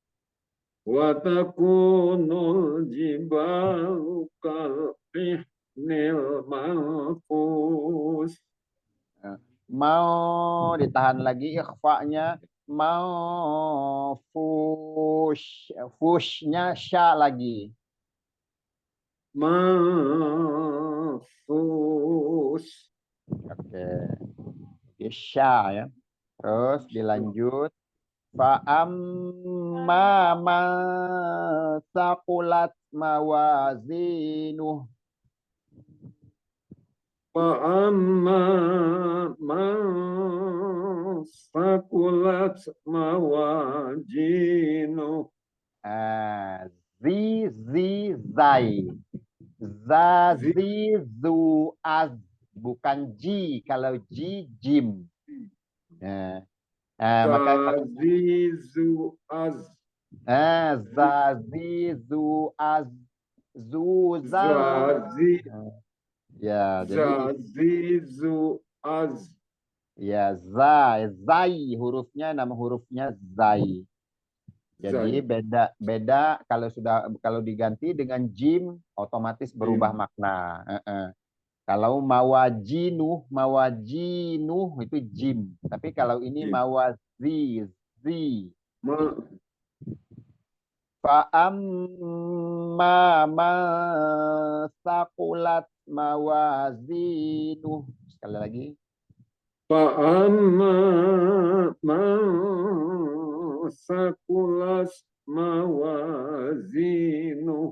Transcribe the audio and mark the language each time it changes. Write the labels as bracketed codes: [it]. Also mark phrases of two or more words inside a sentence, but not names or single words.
[ar] وتكون الجبال كالعهن المنفوش. [id] Mau ditahan lagi ikhfa'nya. Mau fushnya sya lagi. Manfush. Oke. Sya ya. Terus dilanjut. [ar] فأما من ثقلت موازينه. فأما من ثقلت موازينه. [id] Zai. Zu az. Bukan ji. Kalau ji, jim. Maka Zazizu az. Zazizu az. Zuzal. Ya, jadi Zazizu az. ya, zai hurufnya, nama hurufnya zai. Jadi beda kalau diganti dengan jim otomatis berubah makna. Kalau mawajinuh itu jim. Tapi kalau ini zi. [ar] فأما من ثقلت موازينه. [id] Sekali lagi. [ar] فأما من ثقلت موازينه.